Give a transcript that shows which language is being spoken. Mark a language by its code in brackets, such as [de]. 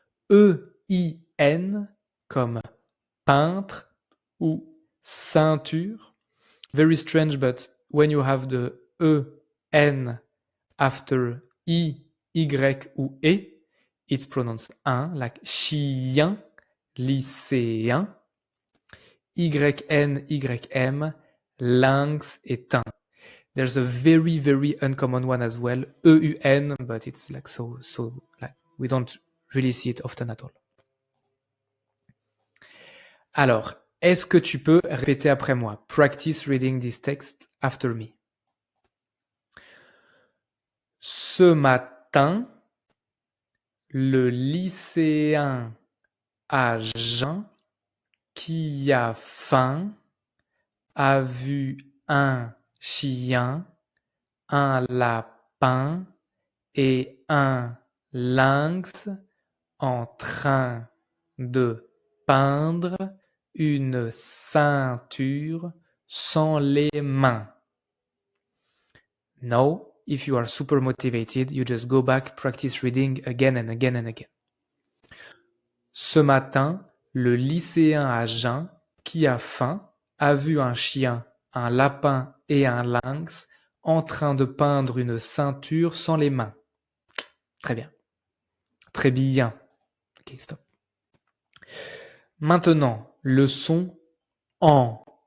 [fr] E-I-N comme peintre ou ceinture. [en] Very strange, but when you have the E-N after I, Y ou E, it's pronounced un, like chien, lycéen. [fr] Y-N, Y-M, lynx et teint. [en] There's a very, very uncommon one as well, E-U-N, but it's like so, like we don't really see it often at all. [fr] Alors, est-ce que tu peux répéter après moi? [en] Practice reading this text after me. [fr] Ce matin, le lycéen à jeun qui a faim a vu un chien, un lapin et un lynx en train de peindre une ceinture sans les mains. [en] Now, if you are super motivated, you just go back, practice reading again and again and again. [fr] Ce matin, le lycéen à jeun qui a faim a vu un chien, un lapin et un lynx en train de peindre une ceinture sans les mains. Très bien. Très bien. Ok, stop. Maintenant, le son en.